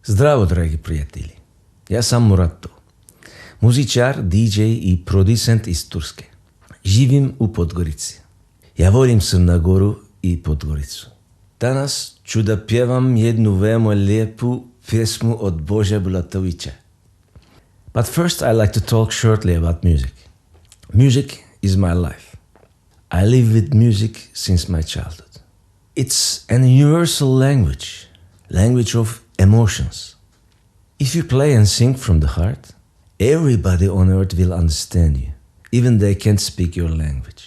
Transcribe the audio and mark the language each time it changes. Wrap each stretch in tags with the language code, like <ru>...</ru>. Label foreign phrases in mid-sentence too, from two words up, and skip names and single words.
<sr>Здраво, драги приятели! Јас сам Мурато, музичар, диџеј и продуцент из Турске. Живим у Подгорица. Ја волим Црна и Подгорицу. Данас ću da pjevam jednu veoma lijepu pjesmu od Bože Bulatovića.</sr> <en>But first I like to talk shortly about music. Music is my life. I live with music since my childhood. It's an universal language of emotions. If you play and sing from the heart, everybody on earth will understand you, even they can't speak your language.</en>